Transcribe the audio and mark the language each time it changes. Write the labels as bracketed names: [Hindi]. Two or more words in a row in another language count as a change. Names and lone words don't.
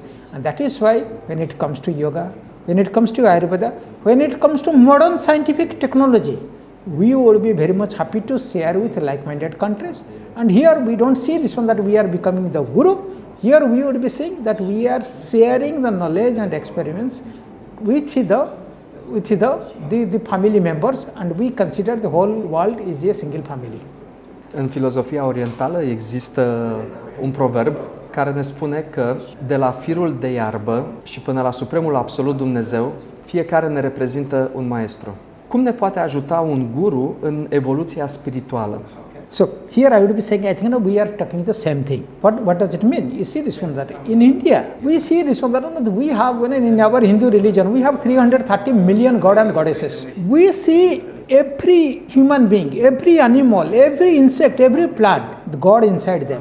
[English] And that is why when it comes to yoga, when it comes to Ayurveda, when it comes to modern scientific technology, we would be very much happy to share with like-minded countries. And here we don't see this one that we are becoming the guru. Here we would be saying that we are sharing the knowledge and experiments with the family members, and we consider the whole world is a single family. [Romanian] În filozofia orientală există un proverb care ne spune că de la firul de iarbă și până la supremul absolut Dumnezeu, fiecare ne reprezintă un maestru. Cum ne poate ajuta un guru în evoluția spirituală? [English] So here I would be saying, I think we are talking the same thing. What does it mean? You see this one that in India, we see this one that we have in our Hindu religion, we have 330 million god and goddesses. We see every human being, every animal, every insect, every plant, the God inside them.